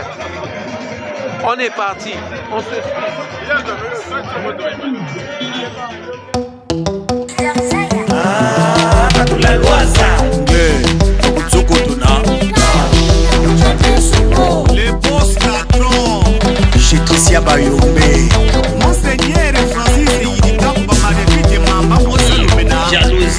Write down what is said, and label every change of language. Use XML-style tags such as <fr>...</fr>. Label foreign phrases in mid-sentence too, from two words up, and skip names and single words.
<fr>On est parti. On se... Les boss patrons. Chez Tricia Bayombe. Monseigneur Francis Yidika Bama de Mamba.</fr>